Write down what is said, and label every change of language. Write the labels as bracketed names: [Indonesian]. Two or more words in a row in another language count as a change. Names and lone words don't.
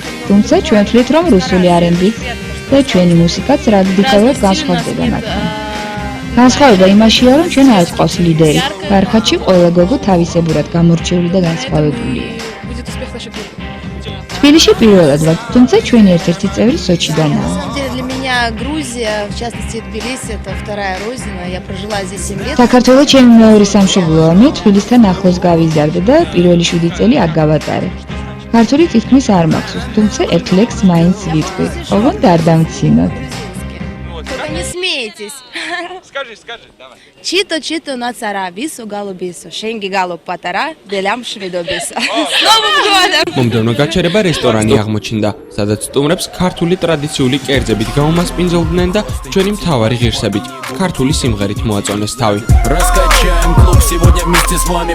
[Georgian] თუმცა ჩვენ ვთვლით, რომ რუსული R&B და ჩვენი მუსიკაც რადიკალურად განსხვავდება მათთან. განსხვავება იმაშია, რომ ჩვენ არ გვყავს ლიდერი. ბარხატში ყველა გოგო თავისებურად გამორჩეული და განსხვავებულია. თბილისში პირველად ვარ, თუმცა ჩვენი ერთ-ერთი წევრი სოჩიდანაა. [Russian] Грузия, в частности Тбилиси, это вторая родина. Я прожила здесь 7 лет. [Georgian] საქართველო ჩემი მეორე სამშობლოა, მე თბილისთან ახლოს გავიზარდე და პირველი 7 წელი აქ გავატარე. ქართული თითქმის არ მაქვს, თუმცა ერთ ლექსს маინც ვიტყვი. ოღონდ არ დამცინოთ. [Russian] Только не смейтесь. Скажи, давай. [Georgian] ჩიტო ნაცარა, ვისუ გოლუბისუ, შენგი გოლუბ პატარა, დელიამ შვედობისა. [Russian] С Новым годом! [Georgian] მომდევნო გაჩერება რესტორანი აღმოჩნდა, სადაც სტუმრებს ქართული ტრადიციული კერძებით გაუმასპინძლდნენ და ჩვენი მთავარი ღირსებით, ქართული სიმღერით მოაწონეს თავი.